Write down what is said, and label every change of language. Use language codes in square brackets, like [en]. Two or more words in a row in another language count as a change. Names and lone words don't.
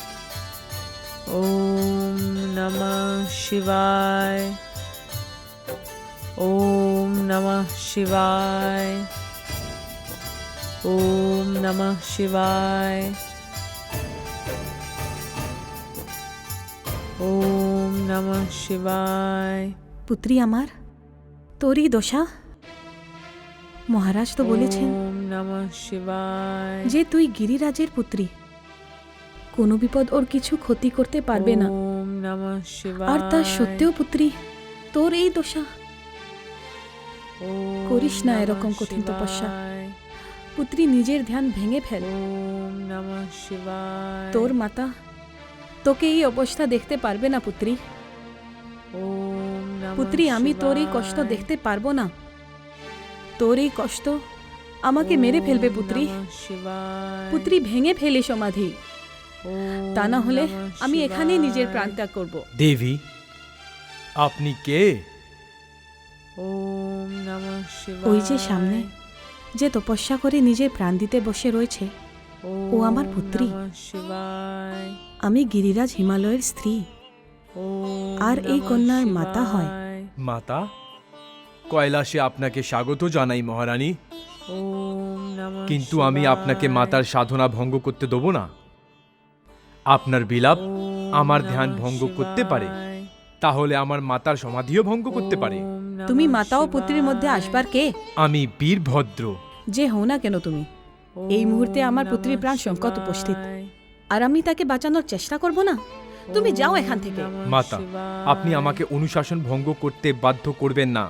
[sa] ओम नमः शिवाय। ओम नमः शिवाय। ओम नमः शिवाय। ओम नमः शिवाय। [bn] পুত্রী আমার, তোরই দশা। মহারাজ তো বলেছেন [sa] ओम नमः शिवाय। [bn] যে তুই গিরিরাজের পুত্রী, কোনো বিপদ ওর কিছু ক্ষতি করতে পারবে না। [sa] ओम नमः शिवाय। [bn] আর তা সত্ত্বেও পুত্রী, তোর এই দশা। [sa] ओम [bn] করিস না [sa] नमः [bn] এরকম কঠিন তপস্যা। [sa] शिवाय। [bn] পুত্রী, নিজের ধ্যান ভেঙে ফেল। [sa] ओम नमः शिवाय। [bn] তোর মাতা তোকে এই অবস্থা দেখতে পারবে না পুত্রী। [sa] ओम नमः [bn] পুত্রী, আমি তোর এই [sa] शिवाय। [bn] কষ্ট দেখতে পারবো না। তোর এই কষ্ট আমাকে মেরে ফেলবে পুত্রী। [sa] ओम नमः शिवाय। [bn] পুত্রী, ভেঙে ফেলে সমাধি। [sa] ओम [bn] তা না হলে [sa] नमः [bn] আমি এখানেই নিজের [sa] शिवाय। [bn] প্রাণ ত্যাগ করব। দেবী, আপনি কে? [sa] ओम नमः शिवाय। [bn] ওই যে সামনে যে তপস্যা করে নিজের প্রাণ দিতে বসে রয়েছে, ও আমার [sa] ओम [bn] পুত্রী। [sa] नमः शिवाय। [bn] আমি গিরিরাজ হিমালয়ের স্ত্রী, [sa] ओम [bn] আর এই [sa] नमः [bn] কন্যার মাতা হয়। [sa] शिवाय। [bn] মাতা, কৈলাসে আপনাকে স্বাগত জানাই মহারানী, [sa] ओम नमः [bn] কিন্তু আমি [sa] शिवाय। [bn] আপনাকে মাতার সাধনা ভঙ্গ করতে দেব না। আপনার বিলাপ [sa] ओम [bn] আমার [sa] नमः [bn] ধ্যান ভঙ্গ করতে পারে, [sa] शिवाय। [bn] তাহলে আমার মাতার সমাধিও ভঙ্গ করতে পারে। [sa] ओम नमः [bn] তুমি মাতা ও পুত্রীর [sa] शिवाय। [bn] মধ্যে আসবার কে? আমি বীরভদ্র। যে হও না কেন তুমি, এই মুহূর্তে আমার পুত্রীর প্রাণ সংকট উপস্থিত, আর আমি তাকে বাঁচানোর চেষ্টা করব না? তুমি যাও এখান থেকে। মাতা, আপনি আমাকে অনুশাসন ভঙ্গ করতে বাধ্য করবেন না।